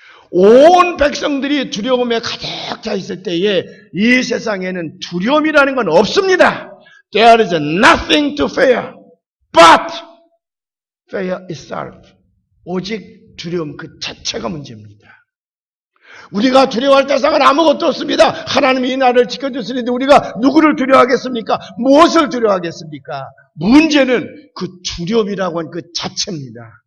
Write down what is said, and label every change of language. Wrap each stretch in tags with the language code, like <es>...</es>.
<ko>온 백성들이 두려움에 가득 차 있을 때에 이 세상에는 두려움이라는 건 없습니다.</ko> <en>There is nothing to fear but fear itself.</en> <ko>오직 두려움 그 자체가 문제입니다. 우리가 두려워할 대상은 아무것도 없습니다. 하나님이 이 나라를 지켜주시는데 우리가 누구를 두려워하겠습니까? 무엇을 두려워하겠습니까? 문제는 그 두려움이라고 하는 그 자체입니다.</ko>